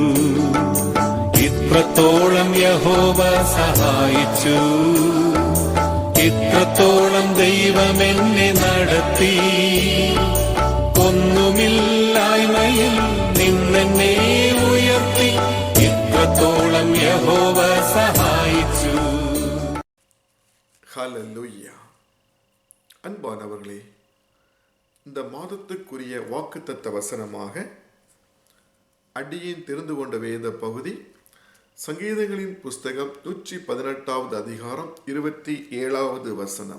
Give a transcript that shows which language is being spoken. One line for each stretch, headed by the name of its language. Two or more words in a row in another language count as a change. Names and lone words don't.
Malayalam: ഇത്രത്തോളം യഹോവ സഹായിച്ചു. ഇത്രത്തോളം ദൈവം എന്നെ നടത്തി. ഒന്നുമില്ലായ്മയിൽ നിന്നെന്നെ ഉയർത്തി. ഇത്രത്തോളം യഹോവ സഹായിച്ചു.
Tamil: ஹல்லேலூயா. அன்பானவர்களே, இந்த மாதத்துக்குரிய வாக்குத்தத்த வசனமாக அடியேன் தெரிந்து கொண்ட வேத பகுதி சங்கீதங்களின் புஸ்தகம் 118வது அதிகாரம் 27வது வசனம்.